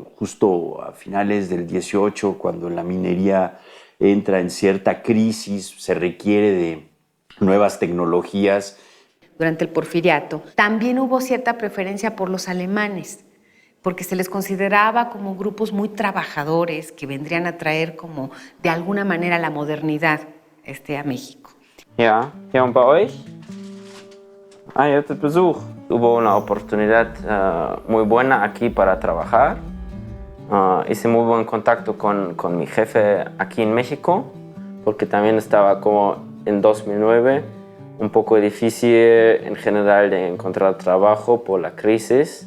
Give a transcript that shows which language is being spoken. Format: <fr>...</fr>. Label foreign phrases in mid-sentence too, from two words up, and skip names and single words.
<es>Justo a finales del 18, cuando la minería entra en cierta crisis, se requiere de nuevas tecnologías. Durante el Porfiriato también hubo cierta preferencia por los alemanes, porque se les consideraba como grupos muy trabajadores que vendrían a traer como de alguna manera la modernidad a México.</es> <de>Ja, und bei euch?</de> <es>Yo te</es> <de>besuch.</de> <es>Hubo una oportunidad muy buena aquí para trabajar. Hice muy buen contacto con mi jefe aquí en México, porque también estaba como en 2009 un poco difícil en general de encontrar trabajo por la crisis.</es>